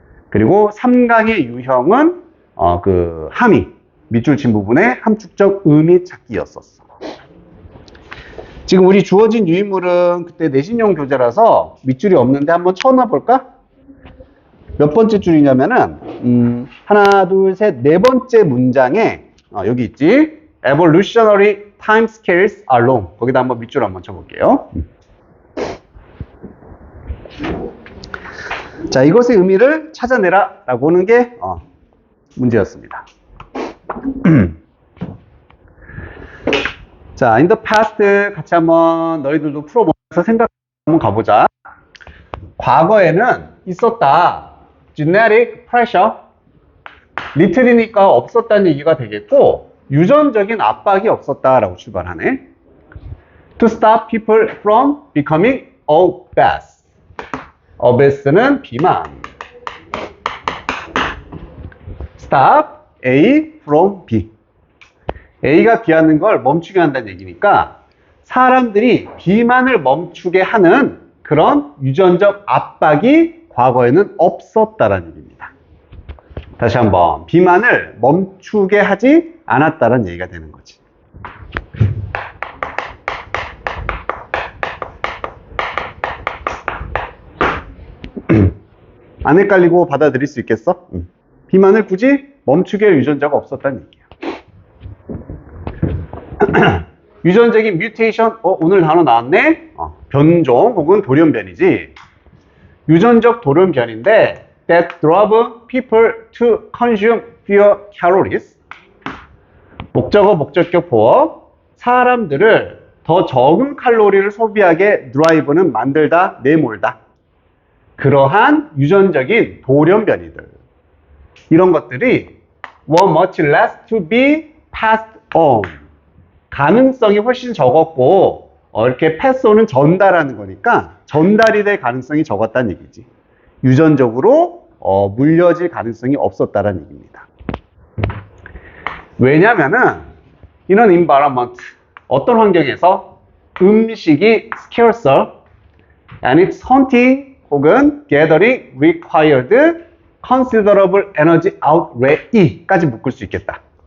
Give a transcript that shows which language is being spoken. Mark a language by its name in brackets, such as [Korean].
[Korean] 그리고 3강의 유형은 함의, 밑줄 친 부분에 함축적 의미 찾기였었어. 지금 우리 주어진 유인물은 그때 내신용 교재라서 밑줄이 없는데 한번 쳐놔 볼까? 몇 번째 줄이냐면은 하나, 둘, 셋, 네 번째 문장에 여기 있지? [English] Evolutionary timescales are long. [Korean] 거기다 한번 밑줄 한번 쳐볼게요. 자, 이것의 의미를 찾아내라 라고 하는 게 문제였습니다. 자, in the past 같이 한번 너희들도 풀어보면서 생각 한번 가보자. 과거에는 있었다. [English] genetic pressure. [Korean] little이니까 없었다는 얘기가 되겠고, 유전적인 압박이 없었다라고 출발하네. [English] To stop people from becoming obese. [Korean] obese는 비만. [English] stop A from B. [Korean] A가 B하는 걸 멈추게 한다는 얘기니까 사람들이 비만을 멈추게 하는 그런 유전적 압박이 과거에는 없었다라는 얘기입니다. 다시 한번, 비만을 멈추게 하지 않았다는 얘기가 되는 거지. 안 헷갈리고 받아들일 수 있겠어? 비만을 굳이 멈추게 할 유전자가 없었다는 얘기야. 유전적인 뮤테이션, 오늘 단어 나왔네? 변종 혹은 돌연변이지. 유전적 돌연변인데 [English] that drove people to consume fewer calories. [Korean] 목적어, 목적격 보어. 사람들을 더 적은 칼로리를 소비하게 drive는 만들다, 내몰다. 그러한 유전적인 돌연변이들. 이런 것들이 [English] were much less to be passed on. [Korean] 가능성이 훨씬 적었고, 이렇게 [English] pass on [Korean] 은 전달하는 거니까 전달이 될 가능성이 적었다는 얘기지. 유전적으로 물려질 가능성이 없었다는 얘기입니다. 왜냐면은 [English] in an environment, [Korean] 어떤 환경에서 음식이 [English] scarcer and its hunting [Korean] 혹은 [English] gathering required considerable energy outlay [Korean] 까지 묶을 수 있겠다.